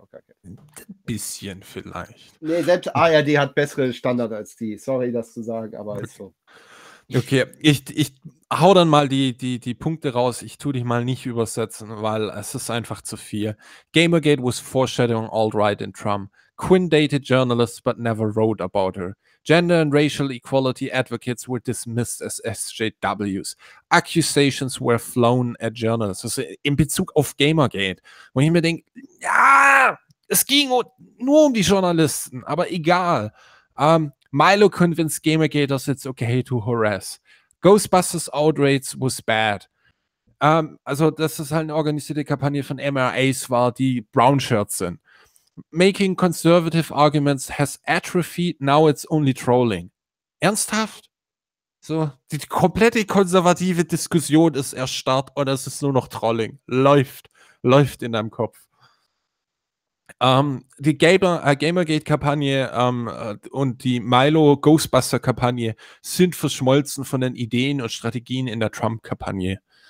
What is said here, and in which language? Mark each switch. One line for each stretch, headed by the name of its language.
German: Auch gar kein bisschen vielleicht. Nee, selbst ARD hat bessere Standards als die. Sorry, das zu sagen, aber ist so. Okay, ich hau dann mal die Punkte raus. Ich tue dich mal nicht übersetzen, weil es ist einfach zu viel.
English: Gamergate was foreshadowing alt-right in Trump. Quinn dated journalists but never wrote about her. Gender and racial equality advocates were dismissed as SJWs. Accusations were flown at journalists.
German: Also in Bezug auf Gamergate, wo ich mir denke, ja, es ging nur um die Journalisten, aber egal.
English: Milo convinced Gamergaters it's okay to harass. Ghostbusters outrage was bad.
German: Also das ist halt eine organisierte Kampagne von MRAs, war die Brown Shirts sind.
English: Making conservative arguments has atrophied, now it's only trolling.
German: Ernsthaft? So, die komplette konservative Diskussion ist erstarrt oder es ist nur noch Trolling. Läuft in deinem Kopf. Die Gamergate-Kampagne und die Milo-Ghostbuster-Kampagne sind verschmolzen von den Ideen und Strategien in der Trump-Kampagne.